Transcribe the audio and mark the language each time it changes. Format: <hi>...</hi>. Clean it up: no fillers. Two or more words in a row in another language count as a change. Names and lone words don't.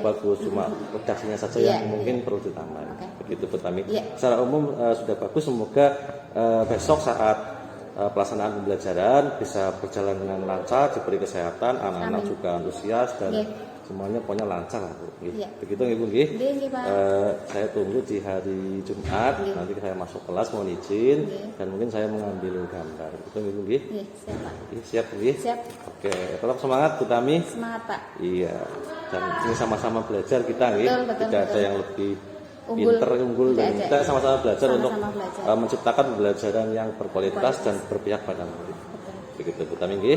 <id>bagus, cuma redaksinya saja Iya, yang mungkin perlu ditambah. Oke. Begitu Bu Tami. Iya. Secara umum sudah bagus. Semoga besok saat pelaksanaan pembelajaran bisa berjalan dengan lancar, diberi kesehatan, anak-anak Amin. juga antusias dan Iya. semuanya pokoknya lancar lah Bu. Gitu. Iya. Begitu nggih Bu nggih?</id> <jv>Nggih, nggih, Pak.</jv> <id>Saya tunggu di hari Jumat. Iya. Nanti saya masuk kelas mohon izin Iya. dan mungkin saya mengambil gambar. Begitu nggih Bu nggih? Iya, siap Pak. Iya, siap nggih? Siap. Oke, tetap semangat Bu Tami. Semangat Pak. Iya, dan ini sama-sama belajar kita nggih. Betul, Tidak ada betul. yang lebih Unggul. unggul Tidak dan ada. kita sama-sama belajar untuk Sama-sama belajar. menciptakan pembelajaran yang berkualitas dan berpihak pada murid. Begitu Bu Tami nggih.</id>